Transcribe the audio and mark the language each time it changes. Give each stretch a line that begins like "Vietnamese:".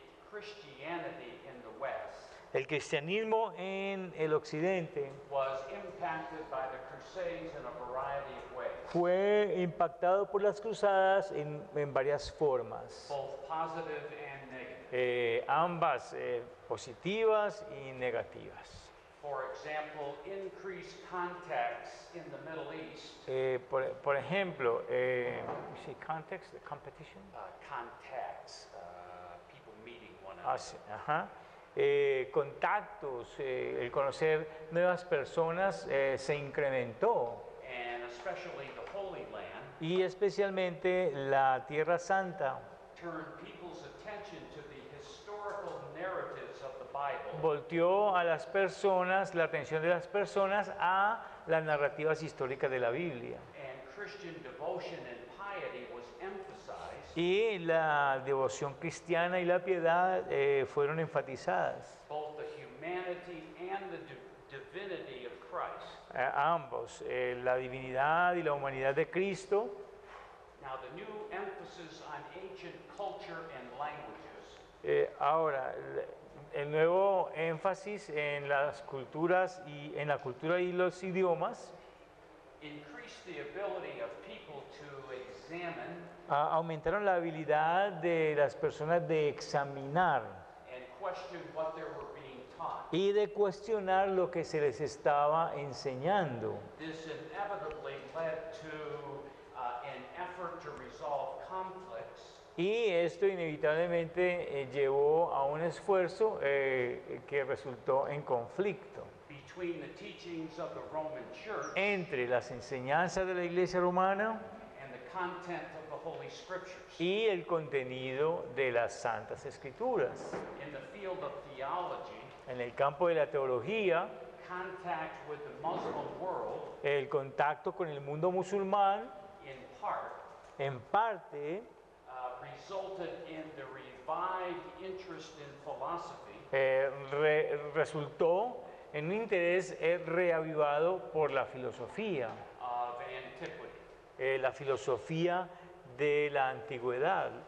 English: Christianity in the West
Spanish: El cristianismo en el occidente
English: was impacted by the Crusades in a variety of ways,
Spanish: fue impactado por las cruzadas en varias formas,
English: both positive and negative.
Spanish: ambas positivas y negativas.
English: For example, increased contacts in the Middle East,
Spanish: Por ejemplo,
English: context, competition. contacts, people meeting one Ah, another.
Spanish: sí, ajá. Contactos, el conocer nuevas personas se incrementó
English: And especially the Holy Land
Spanish: y especialmente la Tierra Santa
English: turned people's attention to the historical narratives of the Bible
Spanish: volteó a las personas, la atención de las personas a las narrativas históricas de la Biblia.
English: and Christian devotion and piety was emphasized,
Spanish: Y la devoción cristiana y la piedad fueron enfatizadas.
English: both the humanity and the divinity of Christ.
Spanish: Ambos, la divinidad y la humanidad de Cristo.
English: Now, the new emphasis on ancient culture and languages
Spanish: Ahora, el nuevo énfasis en las culturas y en la cultura y los idiomas
English: increased the ability of people to examine
Spanish: aumentaron la habilidad de las personas de examinar
English: and question what they were being taught.
Spanish: y de cuestionar lo que se les estaba enseñando.
English: This inevitably led to an effort to resolve conflict
Spanish: Y esto inevitablemente llevó a un esfuerzo que resultó en conflicto
English: between the teachings of the Roman Church
Spanish: entre las enseñanzas de la Iglesia romana
English: and the content of the Holy Scriptures.
Spanish: y el contenido de las Santas Escrituras.
English: In the field of theology,
Spanish: En el campo de la teología,
English: contact with the Muslim world,
Spanish: el contacto con el mundo musulmán,
English: in part,
Spanish: en parte,
English: resulted in the revived interest in philosophy
Spanish: resultó en un interés reavivado por la filosofía,
English: of antiquity.
Spanish: la filosofía de la antigüedad.